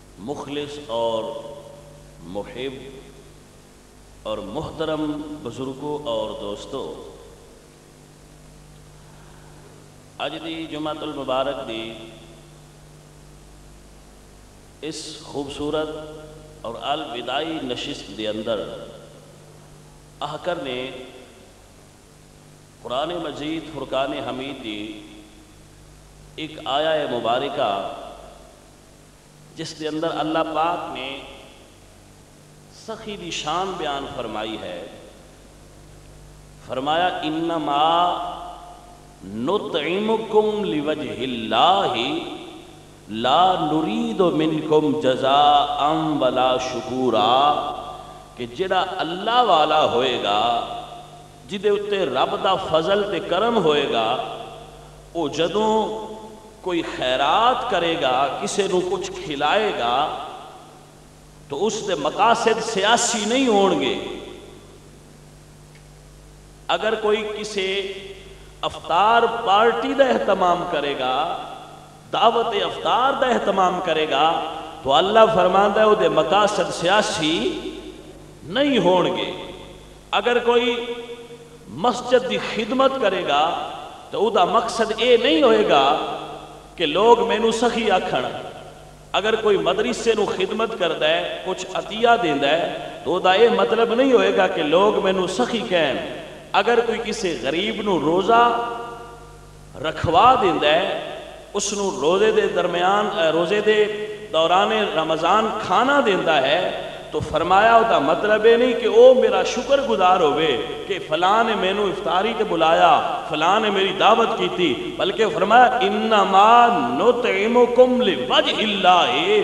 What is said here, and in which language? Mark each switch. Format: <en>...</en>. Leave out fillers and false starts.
<pa>مخلص اور محب اور محترم بزرگوں اور دوستوں، اج دی جمعۃ المبارک دی اس خوبصورت اور الوداعی نشست دے اندر احکر نے قرآن مجید فرقان حمید دی ایک آیہ مبارکہ جس کے اندر اللہ پاک نے سخی دی شان بیان فرمائی ہے. فرمایا</pa> <ar>انما نطعمکم لوجہ اللہ لا نرید منکم جزاء ولا شکورا،</ar> <pa>کہ جڑا اللہ والا ہوئے گا، جدے اتے رب دا فضل تے کرم ہوئے گا، او جدوں کوئی خیرات کرے گا، کسے نو کچھ کھلائے گا، تو اس دے مقاصد سیاسی نہیں ہون گے. اگر کوئی کسی افطار پارٹی دا اہتمام کرے گا، دعوت افطار دا اہتمام کرے گا، تو اللہ فرماندا ہے او دے مقاصد سیاسی نہیں ہون گے. اگر کوئی مسجد دی خدمت کرے گا تو او دا مقصد اے نہیں ہوئے گا کہ لوگ مینوں سخی آکھن. اگر کوئی مدرسے نو خدمت کردا ہے، کچھ عطیہ دیندا ہے، تو دا اے مطلب نہیں ہوئے گا کہ لوگ مینوں سخی کہن. اگر کوئی کسی غریب نو روزہ رکھوا دیندا ہے، اس نو روزے دے دوران رمضان کھانا دیندا ہے، تو فرمایا او دا مطلب ہے نہیں کہ او میرا شکر گزار ہوئے کہ فلاں نے میں نو افطاری تے بلایا،</pa> <ur>فلاں نے میری دعوت کی تھی،</ur> <pa>بلکہ فرمایا</pa> <ar>انما نطعمکم لوجہ اللہ،</ar>